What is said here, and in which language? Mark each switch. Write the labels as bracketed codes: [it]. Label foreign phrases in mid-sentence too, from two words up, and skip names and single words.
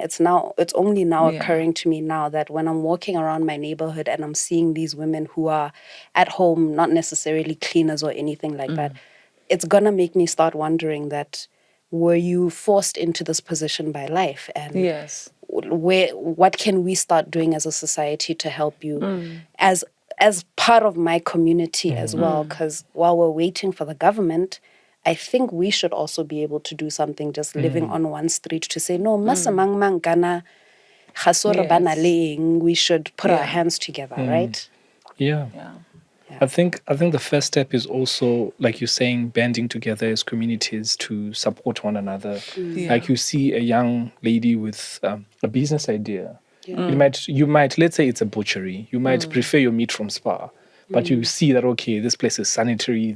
[en] It's only now occurring to me now that when I'm walking around my neighborhood and I'm seeing these women who are at home, not necessarily cleaners or anything like that, it's gonna make me start wondering that, were you forced into this position by life? And what can we start doing as a society to help you as part of my community as well? Because while we're waiting for the government, I think we should also be able to do something just living on one street to say, no, masamang mang kana khasore bana le eng, we should put our hands together, right? Yeah. I think the first step is also, like you're saying, banding together as communities to support one another. Like you see a young lady with a business idea. You might, let's say it's a butchery. You might prefer your meat from Spa, but you see that, okay, this place is sanitary.